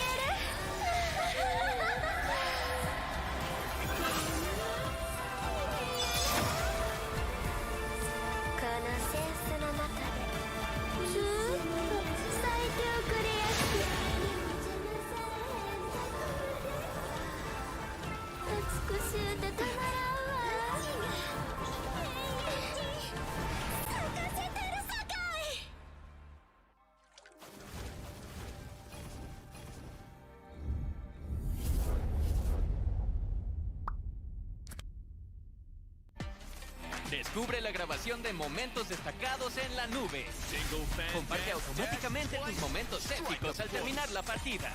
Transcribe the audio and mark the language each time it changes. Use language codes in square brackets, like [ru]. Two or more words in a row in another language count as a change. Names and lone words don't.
[ja] このセンスの中でずーっと咲いておくれやす。美しゅうてたまらんわ。咲かせてるさかい。 [es] Descubre la grabación de momentos destacados en la nube. Comparte automáticamente tus momentos épicos al terminar la partida.